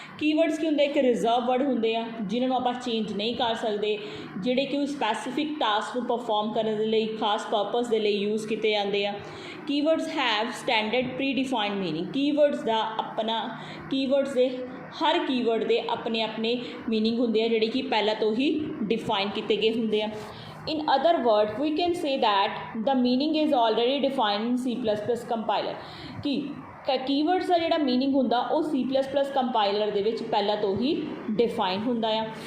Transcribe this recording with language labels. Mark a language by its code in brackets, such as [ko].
[pa] Keywords ਕੀ ਹੁੰਦੇ? ਇੱਕ reserve word ਹੁੰਦੇ ਆ ਜਿਨ੍ਹਾਂ ਨੂੰ ਆਪਾਂ ਚੇਂਜ ਨਹੀਂ ਕਰ ਸਕਦੇ, ਜਿਹੜੇ ਕਿ ਸਪੈਸੀਫਿਕ ਟਾਸਕ ਨੂੰ ਪਰਫੋਰਮ ਕਰਨ ਦੇ ਲਈ, ਖਾਸ ਪਰਪਸ ਦੇ ਲਈ ਯੂਜ਼ ਕੀਤੇ ਜਾਂਦੇ ਆ। [en] Keywords have standard predefined meaning. [pa] Keywords ਦਾ ਆਪਣਾ, ਕੀਵਰਡਸ ਦੇ ਹਰ ਕੀਵਰਡ ਦੇ ਆਪਣੇ ਆਪਣੇ ਮੀਨਿੰਗ ਹੁੰਦੇ ਆ ਜਿਹੜੇ ਕਿ ਪਹਿਲਾਂ ਤੋਂ ਹੀ ਡਿਫਾਈਨ ਕੀਤੇ ਗਏ ਹੁੰਦੇ ਆ। [en] In other words, we can say that the meaning is already defined in C++ compiler। [pa] ਕਿ ਕੀਵਰਡਸ ਦਾ ਜਿਹੜਾ ਮੀਨਿੰਗ ਹੁੰਦਾ ਉਹ C++ ਕੰਪਾਈਲਰ ਦੇ ਵਿੱਚ ਪਹਿਲਾਂ ਤੋਂ ਹੀ ਡਿਫਾਈਨ ਹੁੰਦਾ ਆ।